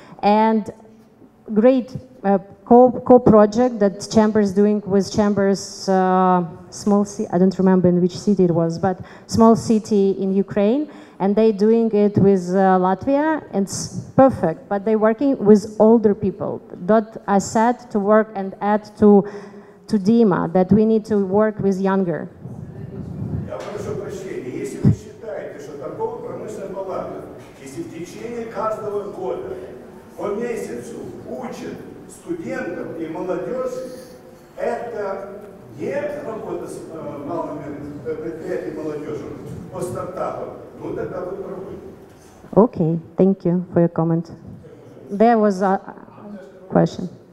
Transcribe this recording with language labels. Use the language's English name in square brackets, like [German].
[English] And great co-project that Chamber is doing with Chamber's small city, I don't remember in which city it was, but small city in Ukraine. and they doing it with Latvia. It's perfect, but they're working with older people. That I said to work and add to Dima, that we need to work with younger. [Russian] Я прошу прощения, если вы считаете, что торгово-промышленная палата, если в течение каждого года по месяцу учат студентов и молодежь, это не работа с малыми предприятиями молодежи, по стартапам, ну тогда вы правы. [English] Okay, thank you for your comment. There was a question.